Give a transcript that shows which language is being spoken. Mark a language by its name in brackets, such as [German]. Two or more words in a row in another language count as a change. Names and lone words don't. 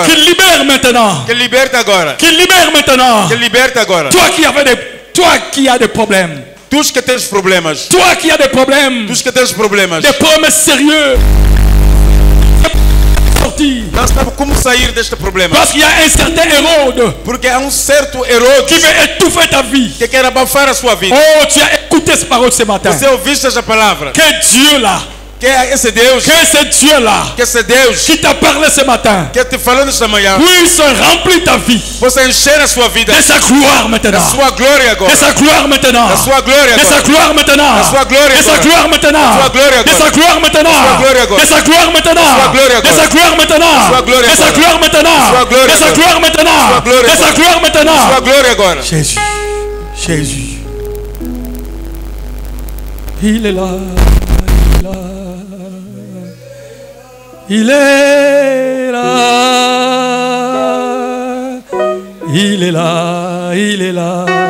[French] Qui libère maintenant. [Portuguese] Que liberta agora. [French] Qui libère maintenant. [Portuguese] Que liberta agora. [French] Toi qui as des problèmes. [Portuguese] Tous que tens problemas. [French] Toi qui as des problèmes. [Portuguese] Tous que tens problemas. [French] Des problèmes sérieux. [Portuguese] Não sabe como sair deste problema. [French] Parce qu'il y a un certain Hérode. [Portuguese] Porque há certo Herodes [French] qui veut étouffer ta vie. [Portuguese] Que quer abafar a sua vida. [French] Oh, tu as écouté cette parole ce matin. [Portuguese] Você ouviste essa palavra. [French] Que Dieu là. [Portuguese] Que esse Deus. Que esse [French] Dieu là. [Portuguese] Que esse Deus. [French] Qui t'a parlé ce matin. [Portuguese] Que te falou nesta manhã. [French] Puisse remplir ta vie. [Portuguese] Possa encher a sua vida. [French] De sa gloire maintenant. [Portuguese] Da sua glória agora. [French] De sa gloire maintenant. [Portuguese] Da sua glória agora. [French] De sa gloire maintenant. [Portuguese] Da sua glória agora. [French] De sa gloire maintenant. [Portuguese] Da sua glória agora. [French] De sa gloire maintenant. [Portuguese] Da sua glória agora. [French] De sa gloire maintenant. [Portuguese] Da sua glória agora. [French] De sa gloire maintenant. [Portuguese] Da sua glória [French] De sa gloire maintenant. [Portuguese] Da sua glória [French] De sa gloire maintenant. De sa gloire maintenant. [Portuguese] Da sua glória agora. [French] Jésus. Jésus. Il est là. Il est là. Il est là. Il est là.